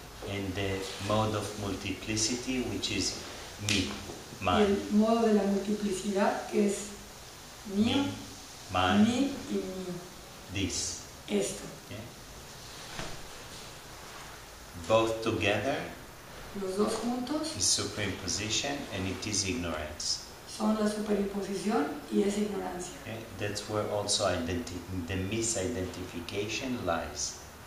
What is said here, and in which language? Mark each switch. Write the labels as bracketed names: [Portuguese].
[English] And the mode of multiplicity, which is me, [Spanish] Y [English] mine. [Spanish] el modo de la multiplicidad, que es mío, [English] Me, mine, [Spanish] mi y mío. [English] this. [Spanish] Esto. [English] Yeah? Both together [Spanish] Los dos juntos [English] is superimposition and it is ignorance. [Spanish] son la superimposición y es ignorancia. [English] Yeah? That's where also the misidentification lies.